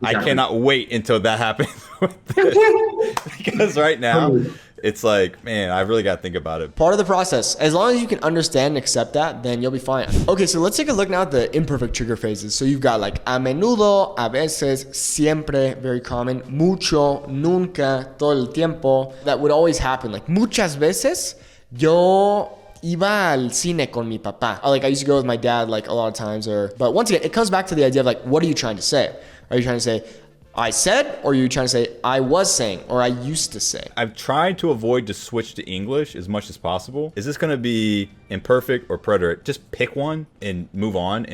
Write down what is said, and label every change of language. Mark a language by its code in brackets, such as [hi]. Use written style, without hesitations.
[en] Exactly. I cannot wait until that happens because right now it's like, man, I really got to think about it. Part of the process. As long as you can understand and accept that, then you'll be fine. Okay, so let's take a look now at the imperfect trigger phrases. So you've got like a menudo, a veces, siempre, very common, mucho, nunca, todo el tiempo. That would always happen. [es] Like muchas veces, yo iba al cine con mi papá. [en] Like I used to go with my dad like a lot of times. But once again, it comes back to the idea of like, what are you trying to say? Are you trying to say, I said, or are you trying to say, I was saying, or I used to say? I've tried to avoid to switch to English as much as possible. Is this going to be imperfect or preterite? Just pick one and move on.